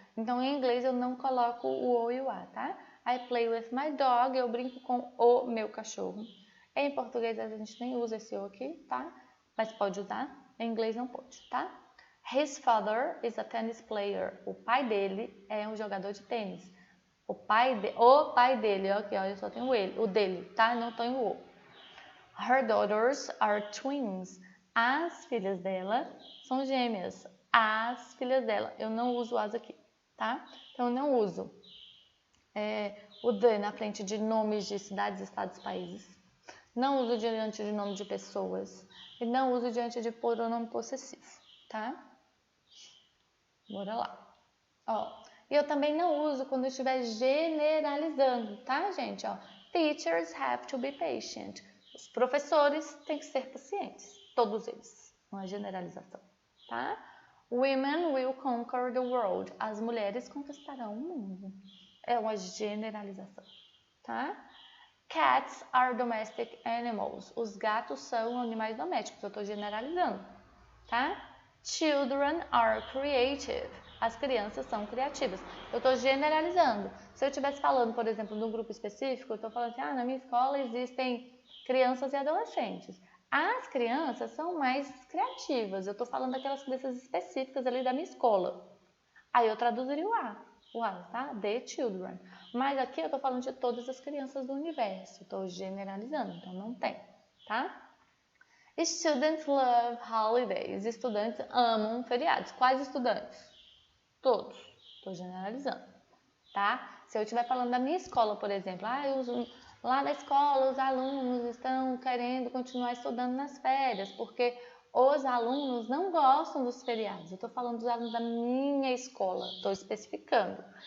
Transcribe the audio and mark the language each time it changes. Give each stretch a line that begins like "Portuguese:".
Portuguese: Então, em inglês, eu não coloco o e o a, tá?
English: I play with my dog.
Portuguese: Eu brinco com o meu cachorro. Em português, a gente nem usa esse o aqui, tá? Mas pode usar. Em inglês, não pode, tá?
English: His father is a tennis player.
Portuguese: O pai dele é um jogador de tênis. O pai dele, aqui, ó, eu só tenho o dele, tá? Não tenho o.
English: Her daughters are twins.
Portuguese: As filhas dela são gêmeas. As filhas dela. Eu não uso as aqui, tá? Então, eu não uso o the na frente de nomes de cidades, estados, países. Não uso diante de nome de pessoas. E não uso diante de pronome possessivo, tá? Bora lá. E eu também não uso quando eu estiver generalizando, tá, gente?
English: Teachers have to be patient.
Portuguese: Os professores têm que ser pacientes. Todos eles. Uma generalização, tá?
English: Women will conquer the world.
Portuguese: As mulheres conquistarão o mundo. É uma generalização, tá?
English: Cats are domestic animals.
Portuguese: Os gatos são animais domésticos. Eu estou generalizando, tá?
English: Children are creative.
Portuguese: As crianças são criativas. Eu estou generalizando. Se eu estivesse falando, por exemplo, de um grupo específico, eu estou falando assim, na minha escola existem crianças e adolescentes. As crianças são mais criativas. Eu estou falando daquelas crianças específicas ali da minha escola. Aí eu traduziria o A, tá?
English: The children.
Portuguese: Mas aqui eu estou falando de todas as crianças do universo. Estou generalizando, então não tem, tá?
English: Students love holidays.
Portuguese: Estudantes amam feriados. Quais estudantes? Todos. Estou generalizando, tá? Se eu estiver falando da minha escola, por exemplo, lá na escola os alunos estão querendo continuar estudando nas férias, porque os alunos não gostam dos feriados. Eu estou falando dos alunos da minha escola, estou especificando.